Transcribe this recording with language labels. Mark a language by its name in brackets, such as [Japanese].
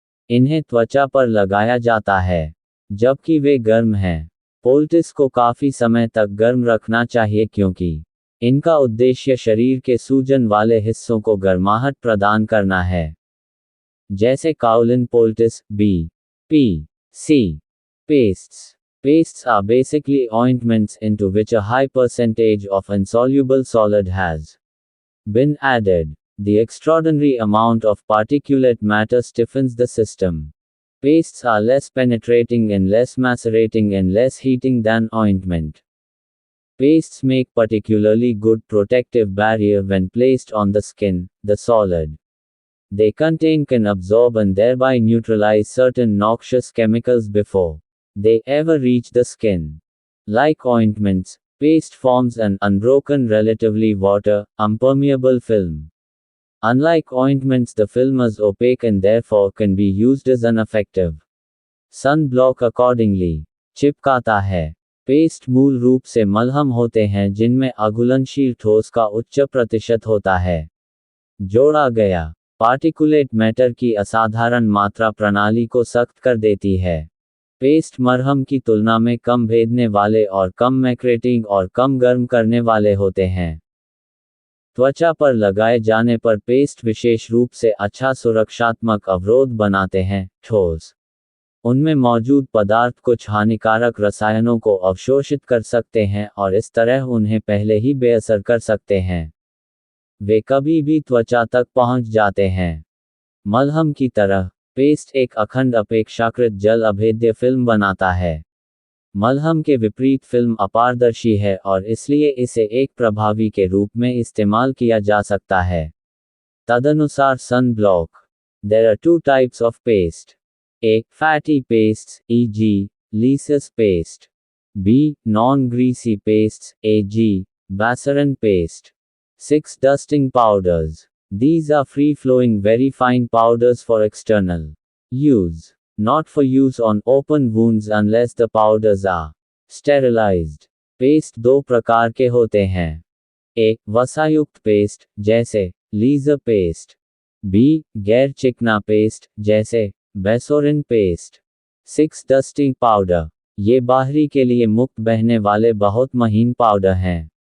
[Hindi] इन्हें त्वचा पर लगाया जाता है जबकि वे गर्म हैं। पोल्टिस को काफी समय तक गर्म रखना चाहिए क्योंकि इनका उद्देश्य शरीर के सूजन वाले हिस्सों को गर्माहट प्रदान करना है, जैसे kaolin poultice, B, P, C, pests. [English] Pastes are basically ointments into which a high percentage of insoluble solid has been added. The extraordinary amount of particulate matter stiffens the system. Pastes are less penetrating and less macerating and less heating than ointment. Pastes make particularly good protective barrier when placed on the skin, the solid they contain can absorb and thereby neutralize certain noxious chemicals before they ever reach the skin. Like ointments, paste forms an unbroken relatively water-impermeable film. Unlike ointments, the film is opaque and therefore can be used as an effective sunblock accordingly. [Hindi] चिपकाता है. Paste मूल रूप से मलहम होते हैं जिनमें अघुलनशील ठोस का उच्च प्रतिशत होता है. जोड़ा गया पार्टिकुलेट मैटर की असाधारण मात्रा प्रणाली को सख्त कर देती है. पेस्ट मरहम की तुलना में कम भेदने वाले और कम मैक्रेटिंग और कम गर्म करने वाले होते हैं. त्वचा पर लगाए जाने पर पेस्ट विशेष रूप से अच्छा सुरक्षात्मक अवरोध बनाते हैं. ठोस उनमें मौजूद पदार्थ कुछ हानिकारक रसायनों को अवशोषित कर सकते हैं और इस तरह उन्हें पहले ही बेअसर कर सकते हैं. वे कभी भी त्वचा तक पहुंच जाते हैं. मलहम की तरह, पेस्ट एक अखंड अपेक्षाकृत जल अभेद्य फिल्म बनाता है. मलहम के विपरीत फिल्म अपारदर्शी है और इसलिए इसे एक प्रभावी के रूप में इस्तेमाल किया जा सकता है. तदनुसार sun block. [English] There are two types of paste. A. Fatty pastes, e.g., Lysis paste. B. Non-greasy pastes, e.g., Basaran paste. 6. Dusting powders. These are free-flowing very fine powders for external use, not for use on open wounds unless the powders are sterilized. [Hindi] Paste दो प्रकार के होते हैं. A. वसायुक्त paste, जैसे leisure paste. B. गैर चिकना paste, जैसे बेसोरिन paste. 6. Dusting powder. ये बाहरी के लिए मुक्त बहने वाले बहुत महीन पाउडर हैं.